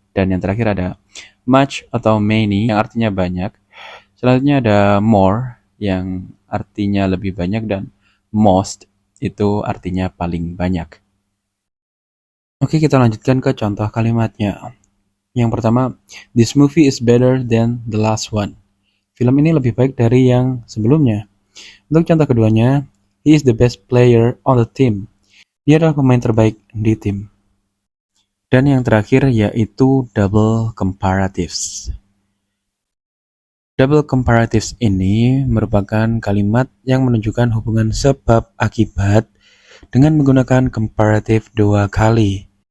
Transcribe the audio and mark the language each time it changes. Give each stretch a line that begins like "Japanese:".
Indonesian: Dan yang terakhir ada much atau many, yang artinya banyak. Selanjutnya ada more, yang artinya lebih banyak, dan most, itu artinya paling banyak. Oke, kita lanjutkan ke contoh kalimatnya. Yang pertama,
English: this movie is better than the last one.
Indonesian: Film ini lebih baik dari yang sebelumnya. Untuk contoh keduanya,
English: he is the best player on the team.
Indonesian: Dia adalah pemain terbaik di tim. Dan yang terakhir yaitu double comparatives. Double comparatives ini merupakan kalimat yang menunjukkan hubungan sebab akibat dengan menggunakan comparative dua kali.